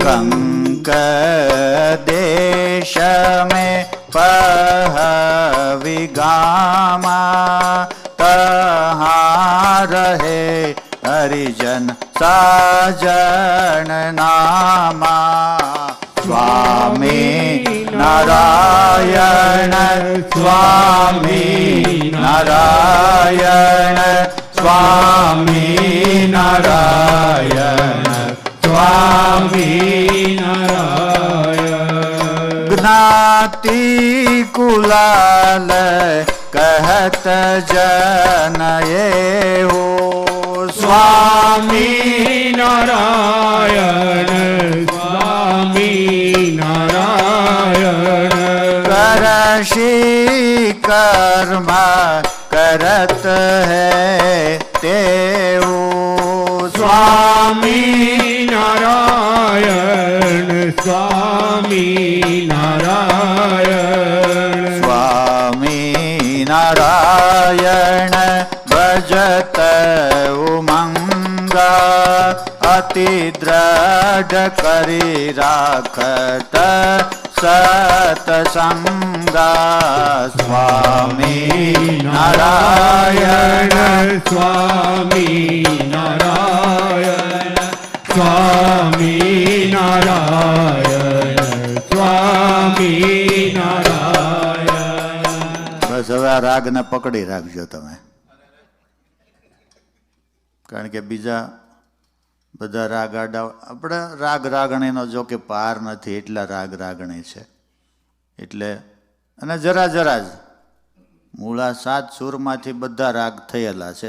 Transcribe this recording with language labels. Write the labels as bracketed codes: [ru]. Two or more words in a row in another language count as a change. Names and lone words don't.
[hi] कंक देश में पहविगामा तहाँ रहे हरिजन साजन नामा स्वामी नारायण स्वामी नारायण स्वामी नारायण स्वामी नारायण ज्ञाति कुलाल कहत जन ये हो स्वामी नारायण स्वामी नारायण करशी कर्म करत है तेऊ स्वामी नारायण स्वामी नारायण स्वामी नारायण भजत उमंगा अति दृढ़ करी राखत सतसंगा स्वामी नारायण स्वामी नारायण स्वामी नारायण स्वामी नारायण. [gu] બસ હવે આ રાગને પકડી રાખજો તમે, કારણ કે બીજા બધા રાગ આડા આપણે રાગ રાગણીનો જો કે પાર નથી એટલા રાગ રાગણી છે. એટલે અને જરા જરા જ મૂળા 7 સૂરમાંથી બધા રાગ થયેલા છે.